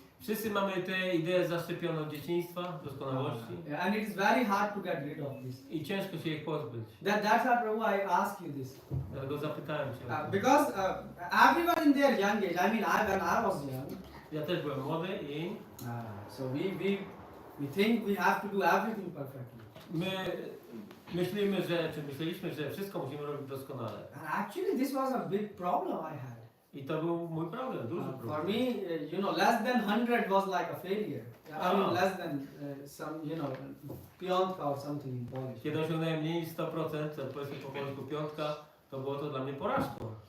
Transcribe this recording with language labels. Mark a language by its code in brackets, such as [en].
[pl] Wszyscy mamy tę ideę zaszczepioną od dzieciństwa, doskonałości. [en] And it is very hard to get rid of this. [pl] I ciężko się ich pozbyć. [en] That's why, Prabhu, I ask you this. [pl] Dlatego zapytałem Cię. o to. [en] Because everyone in their young age, I mean, when I was young, [pl] Ja też byłem młody i [en] so we think we have to do everything perfectly. [pl] my myśleliśmy, że wszystko musimy robić doskonale. [en] And actually, this was a big problem I had. [pl] I to był mój problem, duży [en] For [pl] problem. [en] me, less than 100 was like a failure. I mean, less than some, piątka or something in Polish. [pl] Kiedy osiągnąłem mniej niż 100%, to powiedzmy po polsku piątka, to było to dla mnie porażką.